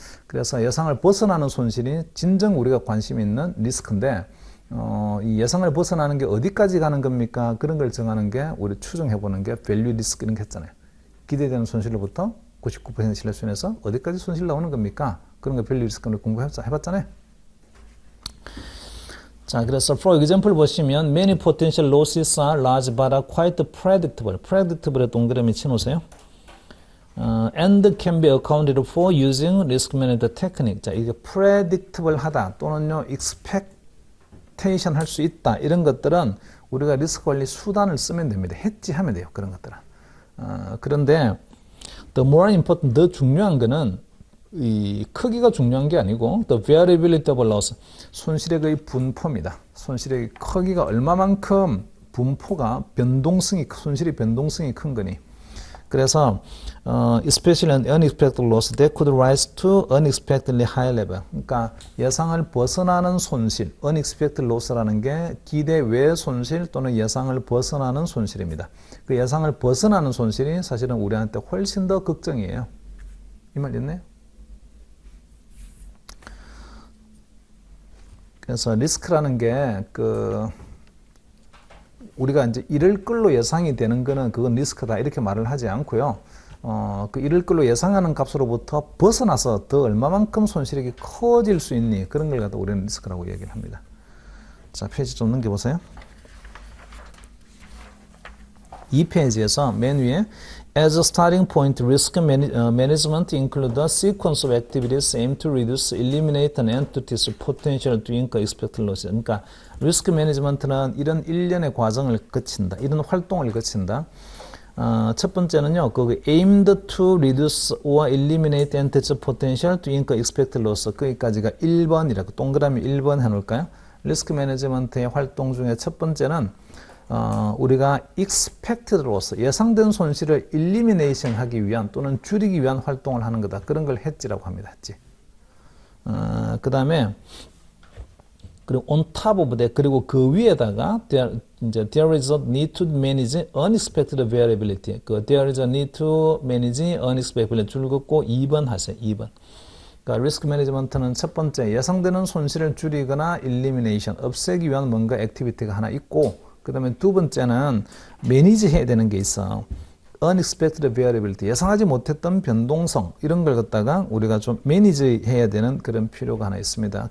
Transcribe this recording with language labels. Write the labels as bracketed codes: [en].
[ko] 그래서 예상을 벗어나는 손실이 진정 우리가 관심 있는 리스크인데 이 예상을 벗어나는 게 어디까지 가는 겁니까? 그런 걸 정하는 게 우리 추정해보는 게 밸류 리스크 이런 게 했잖아요. 기대되는 손실로부터 99% 신뢰수준에서 어디까지 손실 나오는 겁니까? 그런 거 밸류 리스크를 공부해봤잖아요. 자, 그래서 [en] for example [ko] 보시면 [en] many potential losses are large but are quite predictable. [ko] predictable에 동그라미 치놓으세요. [en] And can be accounted for using risk management technique. [ko] 자, 이게 predictable 하다 또는요 expectation 할 수 있다 이런 것들은 우리가 리스크 관리 수단을 쓰면 됩니다. 해지하면 돼요. 그런 것들은. 그런데 [en] the more important, [ko] 더 중요한 거는 이 크기가 중요한 게 아니고 [en] the variability of loss, [ko] 손실액의 분포입니다. 손실액의 크기가 얼마만큼 분포가 변동성이 손실이 변동성이 큰 거니. [en] 그래서 especially an unexpected loss that could rise to unexpectedly high level. [ko] 그러니까 예상을 벗어나는 손실, unexpected loss라는 게 기대 외 손실 또는 예상을 벗어나는 손실입니다. 그 예상을 벗어나는 손실이 사실은 우리한테 훨씬 더 걱정이에요. 이 말 있네요. 그래서 리스크라는 게 우리가 이제 잃을 걸로 예상이 되는 거는 그건 리스크다 이렇게 말을 하지 않고요. 그 잃을 걸로 예상하는 값으로부터 벗어나서 더 얼마만큼 손실이 커질 수 있니 그런 걸 갖다 우리는 리스크라고 얘기를 합니다. 자, 페이지 좀 넘겨보세요. 이 페이지에서 맨 위에 [en] As a starting point, risk management includes a sequence of activities aimed to reduce, eliminate an entity's potential to incur expected losses. [ko] 그러니까 리스크 매니지먼트는 이런 일련의 과정을 거친다. 이런 활동을 거친다. 첫 번째는요. [en] aimed to reduce or eliminate entity's potential to incur expected loss. [ko] 거기까지가 1번이라고 동그라미 1번 해놓을까요? 리스크 매니지먼트의 활동 중에 첫 번째는 우리가 expected loss, 예상된 손실을 elimination 하기 위한 또는 줄이기 위한 활동을 하는 거다. 그런 걸 hedge라고 합니다. [en] hedge. [ko] 그 다음에 그리고 [en] on top of that, [ko] 그리고 그 위에다가 [en] there is a need to manage unexpected variability. there is a need to manage unexpected variability [ko] 줄 긋고 2번 하세요. 2번. 그러니까 리스크 매니지먼트는 첫 번째 예상되는 손실을 줄이거나 elimination, 없애기 위한 뭔가 액티비티가 하나 있고 그 다음에 두 번째는 매니지 해야 되는 게 있어. unexpected variability, 예상하지 못했던 변동성 이런 걸 갖다가 우리가 좀 매니지 해야 되는 그런 필요가 하나 있습니다.